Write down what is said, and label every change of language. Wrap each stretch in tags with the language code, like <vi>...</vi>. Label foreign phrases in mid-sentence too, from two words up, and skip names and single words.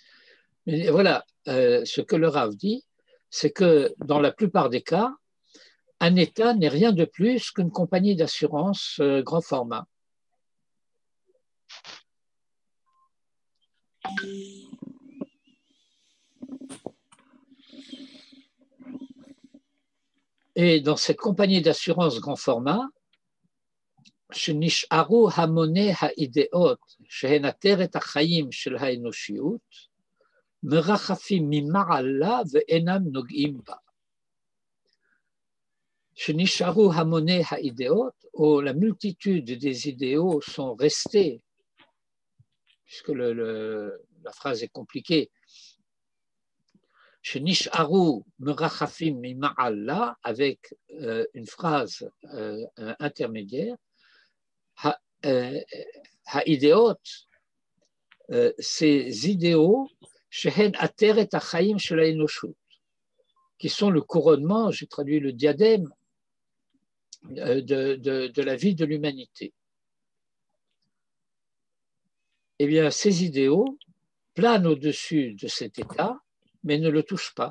<fr>Mais voilà, ce que le Rav dit, c'est que dans la plupart des cas, un État n'est rien de plus qu'une compagnie d'assurance grand format. Et dans cette compagnie d'assurance grand format,</fr> <he>שנשארו המוני האידאות שהן עטרת החיים של האנושיות, מרחפים ממעלה ואינם נוגעים בה. שנשארו המוני האידאות,</he> <fr>ou la multitude des idéaux sont restés, puisque la phrase est compliquée,</fr> <he>שנשארו מרחפים ממעלה,</he> <fr>avec une phrase intermédiaire, האידאות, ces idéaux,</fr> <he>שהן עטרת החיים של האנושות,</he> <fr>qui sont le couronnement, j'ai traduit le diadème, de la vie de l'humanité. Eh bien, ces idéaux planent au-dessus de cet état, mais ne le touchent pas.</fr>